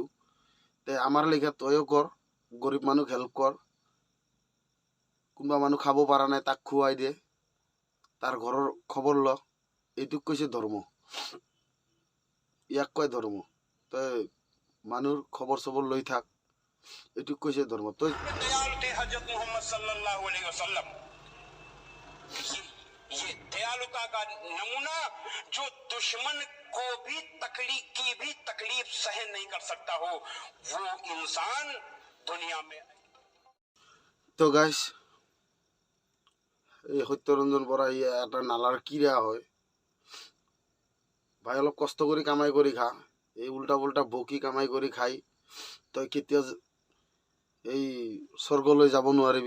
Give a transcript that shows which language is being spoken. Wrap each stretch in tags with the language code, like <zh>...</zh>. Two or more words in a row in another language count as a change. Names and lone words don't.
<as>তে আমাৰ লেখীয়া তয়ো কৰ, গৰীব মানুহক হেল্প কৰ। কোনোবা মানুহ খাব পৰা নাই তাক খুৱাই দে, তাৰ ঘৰৰ খবৰ ল। এইটোক কৈছে ধৰ্ম, ইয়াক কয় ধৰ্ম। তই মানুহৰ খবৰ চবৰ লৈ থাক, এইটোক কৈছে ধৰ্ম। তই</as> <hi>दयालु थे हजरत मोहम्मद</hi> <ar>صلى الله عليه وسلم.</ar> <hi>ये दयालुता का नमूना जो दुश्मन को भी तकलीफ सहन नहीं कर सकता हो, वो इंसान दुनिया में।</hi> <as>তো গাইছ, এই সত্যৰঞ্জন বৰা এটা নালাৰ কিৰা হয় ভাই। অলপ কষ্ট কৰি কামাই কৰি খা, এই উল্টা পুল্টা বকি কামাই কৰি খাই তই কেতিয়া এই স্বৰ্গলৈ যাব নোৱাৰিবি।</as>